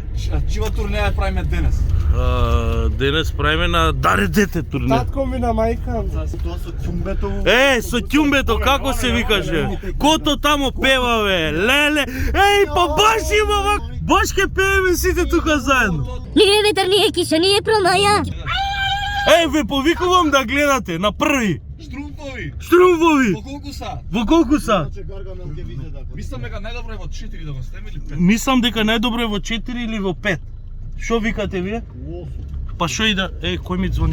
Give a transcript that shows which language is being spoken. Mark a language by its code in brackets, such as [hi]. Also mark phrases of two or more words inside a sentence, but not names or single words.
[mk] Чива турнеја правиме денес? Денес правиме на Даре дете турне. Татко ми на мајка. Тоа со ќумбето. Со ќумбето, како се викаше? Кото тамо пева бе, леле, па баш има вак... Баш ке пееме сите тука заедно. [sr] Nije vetar, nije kiša, nije promaja. [mk] Ве повикувам да гледате на први. Штрумпови! Штрумвови. По колку са? Во колку са? Мислам дека најдобро е во 4 да го снеме или 5. Мислам дека најдобро е во 4 или во 5. Шо викате вие? Па шо и да... кој ми звони?